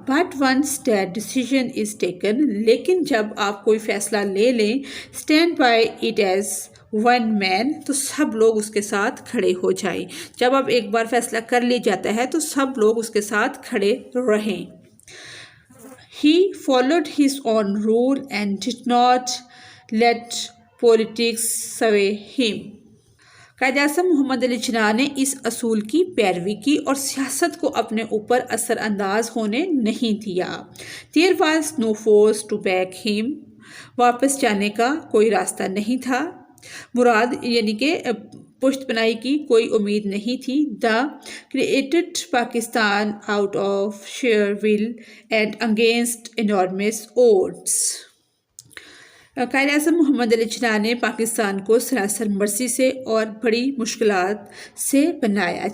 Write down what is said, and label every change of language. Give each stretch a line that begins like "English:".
English: But once that decision is taken,
Urdu: لیکن جب آپ کوئی فیصلہ لے لیں,
English: stand by it as one man,
Urdu: تو سب لوگ اس کے ساتھ کھڑے ہو جائیں. جب اب ایک بار فیصلہ کر لی جاتا ہے تو سب لوگ اس کے ساتھ کھڑے رہیں.
English: He followed his own rule and did not let politics sway him.
Urdu: Quaid Azam محمد علی جناح نے اس اصول کی پیروی کی اور سیاست کو اپنے اوپر اثر انداز ہونے نہیں دیا.
English: There was no force to back him.
Urdu: واپس جانے کا کوئی راستہ نہیں تھا. مراد یعنی کہ پشت پناہی کی کوئی امید نہیں تھی.
English: The created Pakistan out of sheer will and against enormous odds.
Urdu: Quaid Azam محمد علی جناح نے پاکستان کو سراسر مرضی سے اور بڑی مشکلات سے بنایا.